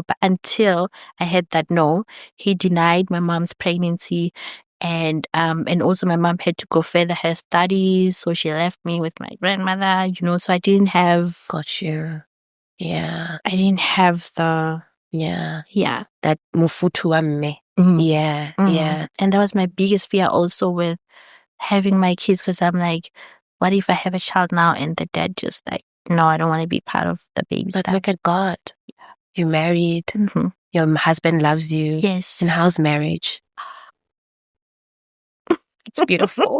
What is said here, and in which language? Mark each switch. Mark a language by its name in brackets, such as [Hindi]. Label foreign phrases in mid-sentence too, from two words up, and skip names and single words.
[English] But until I heard that no, he denied my mom's pregnancy. And also my mom had to go further her studies, so she left me with my grandmother, so I didn't have. Got you. Yeah. I didn't have the. Yeah. Yeah. [Southern Sotho] That mufutu wa mme. [English] Yeah. Yeah. And that was my biggest fear also with having my kids, because I'm like, what if I have a child now and the dad just like, no, I don't want to be part of the baby But stuff. look at God. You're married. Your husband loves you. Yes. And how's marriage? It's beautiful.